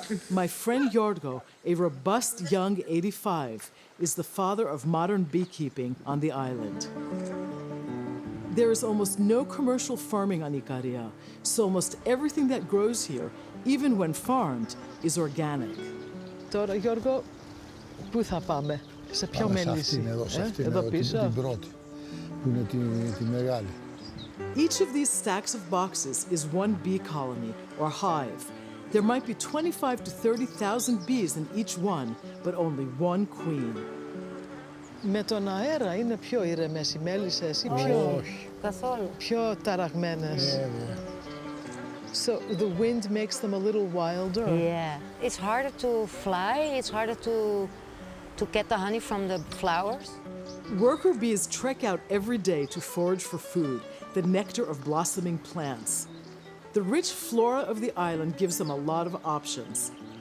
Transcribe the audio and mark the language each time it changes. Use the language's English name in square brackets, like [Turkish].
[English] My friend Yorgo, a robust young 85, is the father of modern beekeeping on the island. There is almost no commercial farming on Ikaria, so almost everything that grows here, even when farmed, is organic. [Greek] Τώρα, Γιώργο, πού θα πάμε? Σε ποιο μελίσι? Εδώ πίσω. Την πρώτη, που είναι τη μεγάλη. [English] Each of these stacks of boxes is one bee colony, or hive. There might be 25 to 30,000 bees in each one, but only one queen. [Greek] Με τον αέρα είναι πιο ήρεμες οι μέλισσες ή πιο ταραγμένες? [English] So the wind makes them a little wilder? Yeah. It's harder to fly, it's harder to get the honey from the flowers. Worker bees trek out every day to forage for food, the nectar of blossoming plants. The rich flora of the island gives them a lot of options.